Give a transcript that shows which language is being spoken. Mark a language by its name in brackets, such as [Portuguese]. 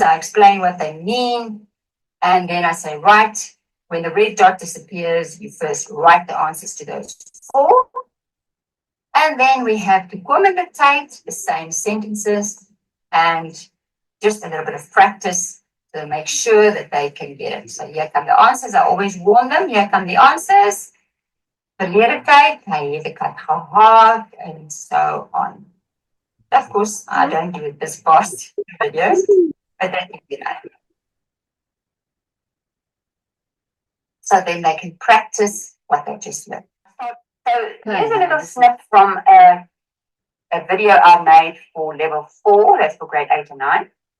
[English] I explain what they mean. And then I say, right, when the red dot disappears, you first write the answers to those 4. And then we have toekomende tyd, the same sentences, and just a little bit of practice to make sure that they can get it. So here come the answers. I always warn them. Here come the answers. [Afrikaans] Verlede tyd, hy het 'n kat gehad, [English] and so on. Of course, I don't do it this fast in videos, but that is enough. So then they can practice what they just learned. So here's a little snip from a video I made for level 4, that's for grade 8 and 9.